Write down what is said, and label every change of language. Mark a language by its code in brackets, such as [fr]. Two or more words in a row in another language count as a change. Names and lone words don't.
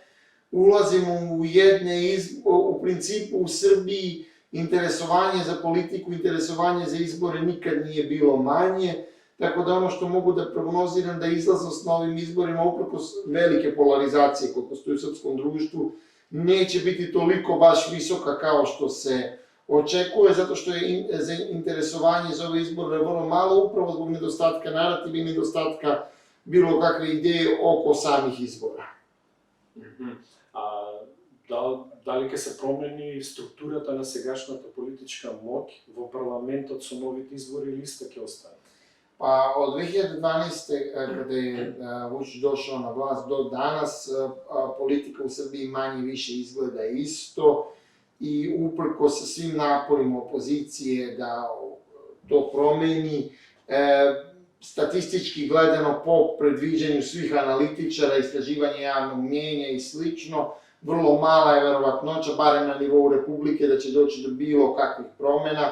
[sr] Ulazimo u principu u Srbiji interesovanje za politiku, interesovanje za izbore nikad nije bilo manje, tako da ono što mogu da prognoziram da izlaznost na ovim izborima, uprkos velike polarizacije koja postoji u srpskom društvu, neće biti toliko baš visoka kao što se očekuje, zato što je interesovanje za ove izbore vrlo malo, upravo zbog nedostatka narativa i nedostatka bilo kakve ideje oko samih izbora. [mk] Дали ќе се промени структурата на сегашната политичка моќ во парламентот со новите избори или иста ќе остане? [sr] Pa od 2012. kada je Vučić došao na vlast do danas, politika u Srbiji manje više izgleda isto i uprkos sa svim naporima opozicije da to promeni, statistički gledano po predviđanju svih analitičara, istraživanja javnog mnjenja i slično, vrlo mala je verovatnoća, barem na nivou Republike, da će doći do bilo kakvih promena.